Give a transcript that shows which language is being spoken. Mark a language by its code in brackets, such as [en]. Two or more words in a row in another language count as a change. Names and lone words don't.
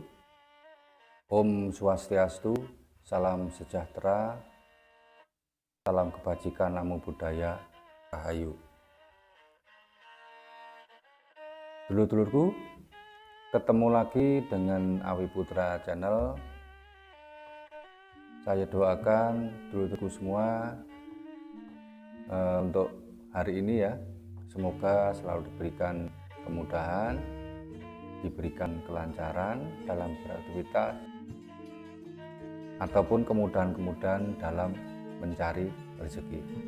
[sa] Om Swastiastu, [id] salam sejahtera, salam kebajikan, [pi] namo buddhaya, [id] rahayu. Dulur-dulurku, ketemu lagi dengan Awi Putra Channel. Saya doakan dulur-dulurku semua untuk hari ini ya, semoga selalu diberikan kemudahan, diberikan kelancaran dalam beraktivitas, ataupun kemudahan-kemudahan dalam mencari rezeki.